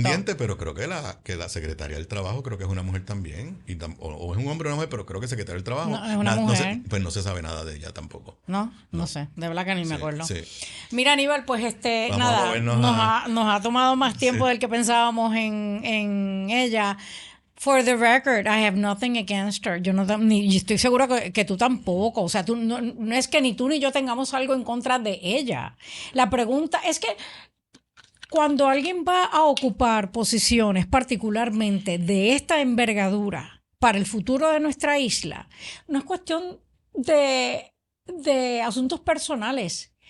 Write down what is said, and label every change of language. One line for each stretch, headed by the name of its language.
Spanish: pendiente, pero creo que la secretaria del Trabajo creo que es una mujer también. O es un hombre o una mujer, pero creo que secretaria del Trabajo. No, es una mujer. Pues no se sabe nada de ella tampoco. No sé. De verdad que ni me acuerdo. Sí. Mira, Aníbal, pues Vamos nos ha tomado más tiempo del que pensábamos en ella.
English: For the record, I have nothing against her.
Spanish: Yo estoy segura que tú tampoco. O sea, no es que ni tú ni yo tengamos algo en contra de ella. La pregunta es que cuando alguien va a ocupar posiciones, particularmente de esta envergadura, para el futuro de nuestra isla, no es cuestión de asuntos personales.